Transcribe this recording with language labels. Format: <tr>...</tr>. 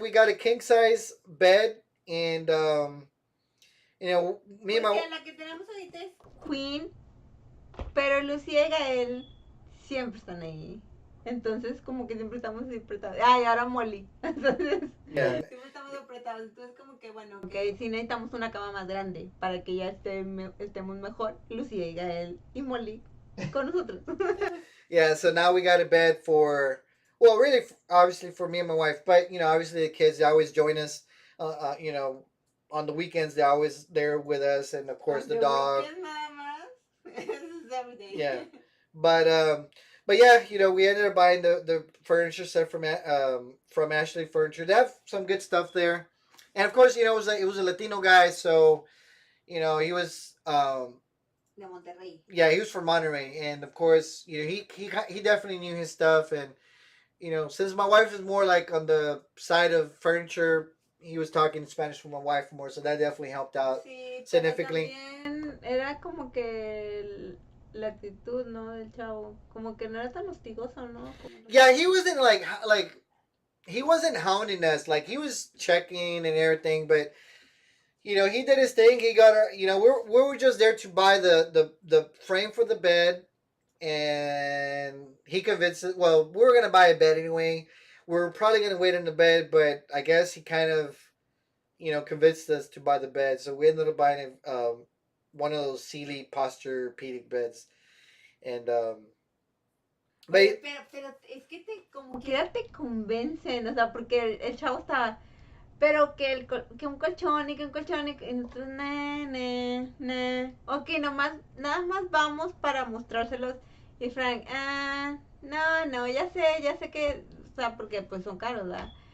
<en>We got a king size bed, and me and my.</en> <es>La que tenemos ahorita es Queen, pero Lucía y Gael siempre están ahí. Entonces, como que siempre estamos. Ay, ahora Molly. Entonces,</es> <en>Yeah.</en> <es>siempre estamos apretados. Entonces, como que bueno, que sí necesitamos una cama más grande para que ya estemos mejor. Lucía y Gael y Molly con nosotros.</es> <en>Yeah, so now we got a bed for, well, really, obviously for me and my wife, but you know, obviously the kids, they always join us. You know, on the weekends they're always there with us, and of course the dog.</en> <es>Weekend nada más.</es> <en>This is every day. Yeah. But yeah, you know, we ended up buying the furniture set from Ashley Furniture. They have some good stuff there, and of course, you know, it was a Latino guy, so you know he was</en> <es>De Monterrey.</es> <en>yeah, he was from Monterey, and of course, you know, he definitely knew his stuff, and you know, since my wife is more like on the side of furniture, he was talking Spanish with my wife more, so that definitely helped out</en> <es>Sí,</es> <en>significantly.</en> <es>También era como que la actitud, ¿no? Del chavo, como que no era tan hostigoso, ¿no?</es> <en>Yeah, he wasn't like he wasn't hounding us, like he was checking and everything, but you know, he did his thing. He got our, you know, we were just there to buy the frame for the bed, and he convinced us. Well, we were gonna buy a bed anyway. We are probably gonna wait on the bed, but I guess he kind of, you know, convinced us to buy the bed. So we ended up buying one of those Sealy Posturepedic beds, and but</en> <es>Pero es que como quiera te convencen, o sea, porque el chavo estaba, pero que un colchón y que un colchón y entonces, ok, nada más vamos para mostrárselos. Y Frank, no, ya sé que, o sea, porque pues son caros, ¿verdad?</es>